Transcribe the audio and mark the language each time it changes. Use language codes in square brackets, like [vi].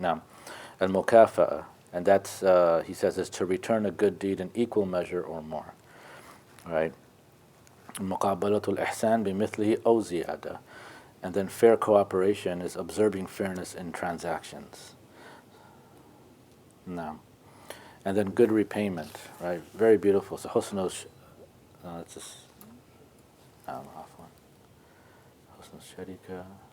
[en] Now, al-mukafa'a, and that's, he says, is to return a good deed in equal measure or more, right? [ar] مقابلة الإحسان بمثله أو زيادة. [en] And then fair cooperation is observing fairness in transactions. Now, and then good repayment, right? Very beautiful. So husnul, it's just, off one. Husnul sharika.